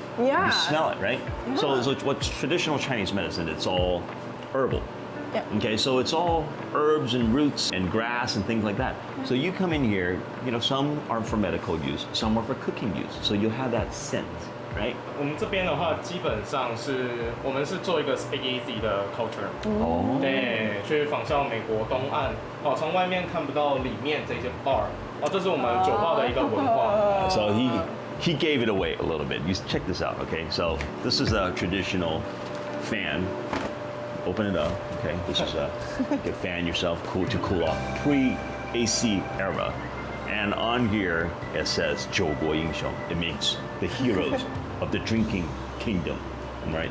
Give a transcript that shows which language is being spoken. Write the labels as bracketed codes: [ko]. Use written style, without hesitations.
[en] Yeah. You smell it, right? Yeah. So what's traditional Chinese medicine? It's all herbal. Yep. Okay, so it's all herbs and roots and grass and things like that. So you come in here, you know, some are for medical use, some are for cooking use. So you'll have that scent, right? [zh] 我们这边的话，基本上是我们是做一个 speakeasy 的 culture，哦，对，去仿效美国东岸，哦，从外面看不到里面这些 bar，哦，这是我们酒吧的一个文化。 [en] So he gave it away a little bit. You check this out, okay? So this is a traditional fan. Open it up, okay? This is you can fan yourself to cool off. Pre-AC era. And on here it says [zh] 九国英雄. [en] It means the heroes of the drinking kingdom. Right?